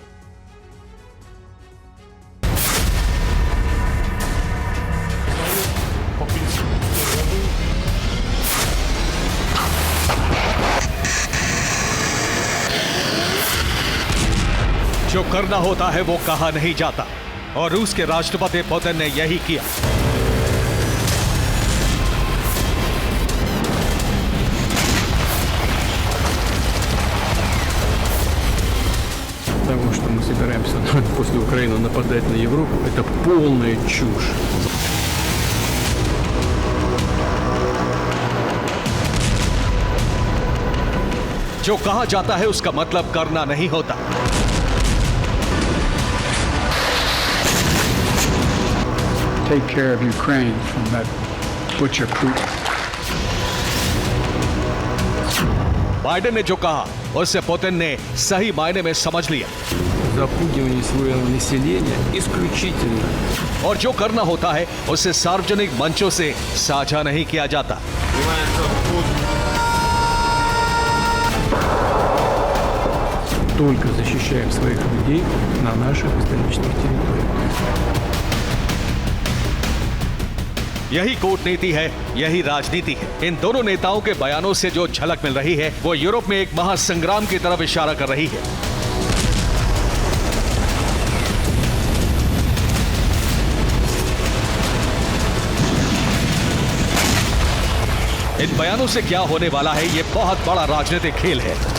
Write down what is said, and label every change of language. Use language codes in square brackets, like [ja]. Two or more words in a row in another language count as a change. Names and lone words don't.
[hi] जो करना होता है वो कहा नहीं जाता और रूस के राष्ट्रपति पुतिन ने यही किया। [ru] Того, что мы собираемся после Украины нападать на Европу, это полная чушь. [hi] जो कहा जाता है उसका मतलब करना नहीं होता। [en] Take care of Ukraine from that butcher Putin. [hi] बाइडेन ने जो कहा उससे पुतिन ने सही मायने में समझ लिया। [ru] Запугивание своего населения исключительно. [hi] और जो करना होता है उसे सार्वजनिक मंचों से साझा नहीं किया जाता। [ru] Только защищаем своих людей на наших исторических территориях. [hi] यही कूटनीति है, यही राजनीति है। इन दोनों नेताओं के बयानों से जो झलक मिल रही है वो यूरोप में एक महासंग्राम की तरफ इशारा कर रही है। इन बयानों से क्या होने वाला है, ये बहुत बड़ा राजनीतिक खेल है।